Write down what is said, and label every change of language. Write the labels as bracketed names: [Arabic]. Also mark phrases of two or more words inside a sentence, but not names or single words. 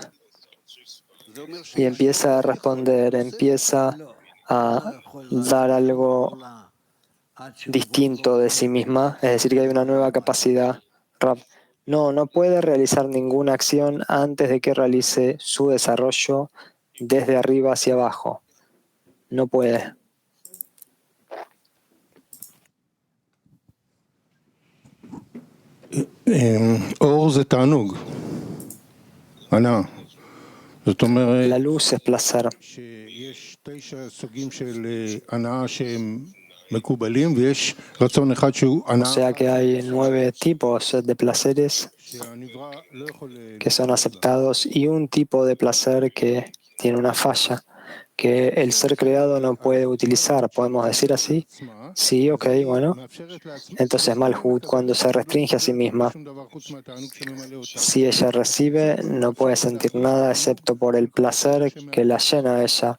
[Spanish] Y empieza a responder, empieza a dar algo distinto de sí misma, es decir, que hay una nueva capacidad. Rav, no puede realizar ninguna acción antes de que realice su desarrollo desde arriba hacia abajo. No puede. [Hebrew] אור זה תענוג, הנאה. זאת אומרת [Spanish] La luz es placer. [Hebrew] שיש 9 סוגים של הנאה שהם מקובלים ויש רצון אחד שהוא [Spanish] O [Hebrew] הנאה [Spanish] sea que hay 9 tipos de placeres [Hebrew] שהנברא לא יכול [Spanish] que son aceptados y un tipo de placer que tiene una falla, que el ser creado no puede utilizar. ¿Podemos decir así? Sí, ok, bueno. Entonces Malhut, cuando se restringe a sí misma, si ella recibe, no puede sentir nada excepto por el placer que la llena a ella.